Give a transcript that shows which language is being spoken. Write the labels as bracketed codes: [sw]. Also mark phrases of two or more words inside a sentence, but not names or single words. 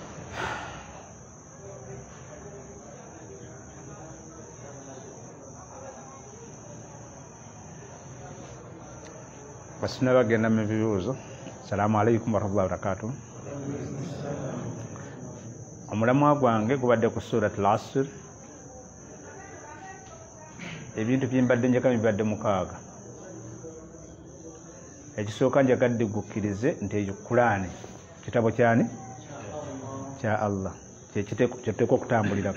[lg] basina bagenda mu bibuuzo. [ar] السلام عليكم ورحمة الله وبركاته. [lg] Omulamwa gwange gubadde ku surat al-Asr. Ebintu byembadde njagala bibadde 6. Ekisooka njagadde gukkirize nti ekyo Qur'ani kitabo kyani kya Allah kyekiteekwa okutambulirako.